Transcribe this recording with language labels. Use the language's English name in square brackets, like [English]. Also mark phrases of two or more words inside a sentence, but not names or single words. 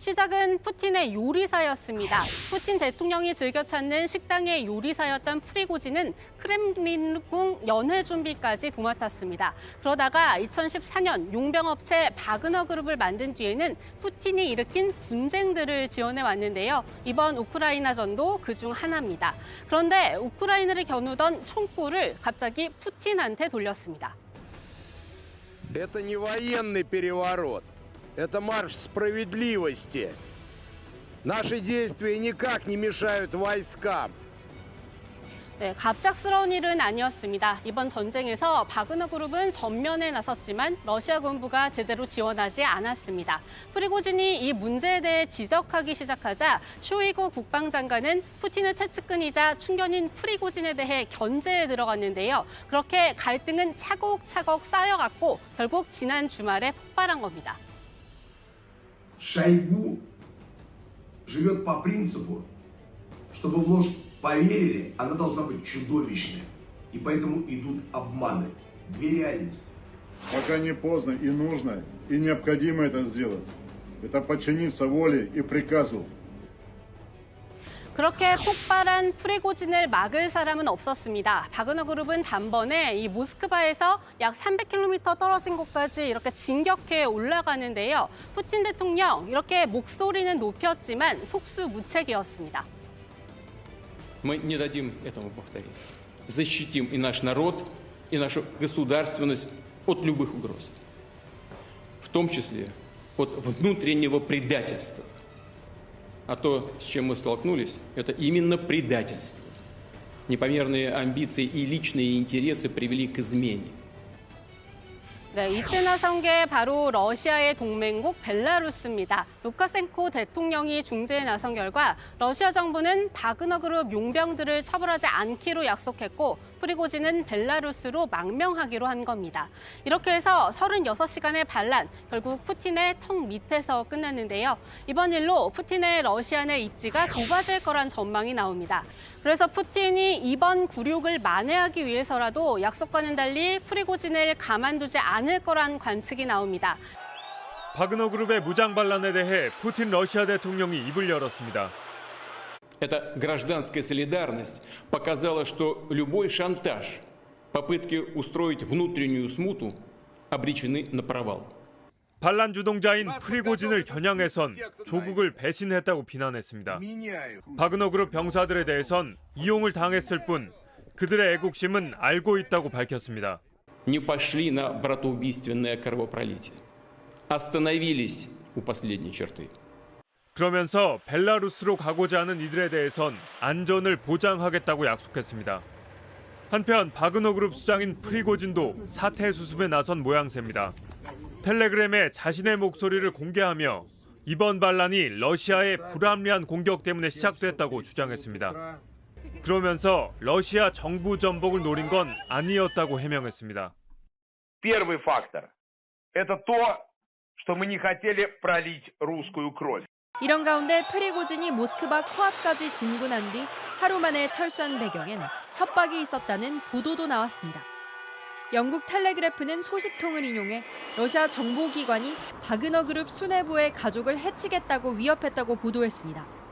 [Korean] 시작은 푸틴의 요리사였습니다. 푸틴 대통령이 즐겨 찾는 식당의 요리사였던 프리고진은 크렘린궁 연회 준비까지 도맡았습니다. 그러다가 2014년 용병업체 바그너 그룹을 만든 뒤에는 푸틴이 일으킨 분쟁들을 지원해 왔는데요. 이번 우크라이나전도 그중 하나입니다. 그런데 우크라이나를 겨누던 총구를 갑자기 푸틴한테 돌렸습니다. [Russian] Это не военный переворот. Это марш справедливости. Наши действия никак не мешают войскам. [Korean] 네, 갑작스러운 일은 아니었습니다. 이번 전쟁에서 바그너 그룹은 전면에 나섰지만 러시아 군부가 제대로 지원하지 않았습니다. 프리고진이 이 문제에 대해 지적하기 시작하자 쇼이구 국방장관은 푸틴의 최측근이자 충견인 프리고진에 대해 견제에 들어갔는데요. 그렇게 갈등은 차곡차곡 쌓여갔고 결국 지난 주말에 폭발한 겁니다. [Russian] Шойгу живет по принципу, чтобы в ложь поверили, она должна быть чудовищной. И поэтому идут обманы. Две реальности. Пока не поздно и нужно, и необходимо это сделать. Это подчиниться воле и приказу. [Korean] 그렇게 폭발한 프리고진을 막을 사람은 없었습니다. 바그너 그룹은 단번에 이 모스크바에서 약 300km 떨어진 곳까지 이렇게 진격해 올라가는데요. 푸틴 대통령 이렇게 목소리는 높였지만 속수무책이었습니다. [Russian] Мы не дадим этому повториться. Защитим и наш народ, и нашу государственность от любых угроз. В том числе от внутреннего предательства. А то, с чем мы столкнулись, это именно предательство. Непомерные амбиции и личные интересы привели к измене. [Korean] 네, 이때 나선 게 바로 러시아의 동맹국 벨라루스입니다. 루카센코 대통령이 중재에 나선 결과 러시아 정부는 바그너 그룹 용병들을 처벌하지 않기로 약속했고 프리고진은 벨라루스로 망명하기로 한 겁니다. 이렇게 해서 36시간의 반란, 결국 푸틴의 턱 밑에서 끝났는데요. 이번 일로 푸틴의 러시아 내 입지가 좁아질 거란 전망이 나옵니다. 그래서 푸틴이 이번 굴욕을 만회하기 위해서라도 약속과는 달리 프리고진을 가만두지 않을 거란 관측이 나옵니다. 바그너 그룹의 무장 반란에 대해 푸틴 러시아 대통령이 입을 열었습니다. [Russian] Эта гражданская солидарность показала, что любой шантаж, попытки устроить внутреннюю смуту обречены на провал. [Korean] 반란 주동자인 프리고진을 겨냥해선 조국을 배신했다고 비난했습니다. 바그너 그룹 병사들에 대해선 이용을 당했을 뿐 그들의 애국심은 알고 있다고 밝혔습니다. [Russian] Не пошли на братоубийственное кровопролитие. Остановились у последней черты. [Korean] 그러면서 벨라루스로 가고자 하는 이들에 대해선 안전을 보장하겠다고 약속했습니다. 한편 바그너 그룹 수장인 프리고진도 사퇴 수습에 나선 모양새입니다. 텔레그램에 자신의 목소리를 공개하며 이번 반란이 러시아의 불합리한 공격 때문에 시작됐다고 주장했습니다. 그러면서 러시아 정부 전복을 노린 건 아니었다고 해명했습니다. [Russian] Первый фактор – это то, что мы не хотели пролить русскую кровь. [Korean] 이런 가운데 프리고진이 모스크바 코앞까지 진군한 뒤 하루 만에 철수한 배경엔 협박이 있었다는 보도도 나왔습니다. 영국 텔레그래프는 소식통을 인용해 러시아 정보기관이 바그너 그룹 수뇌부의 가족을 해치겠다고 위협했다고 보도했습니다.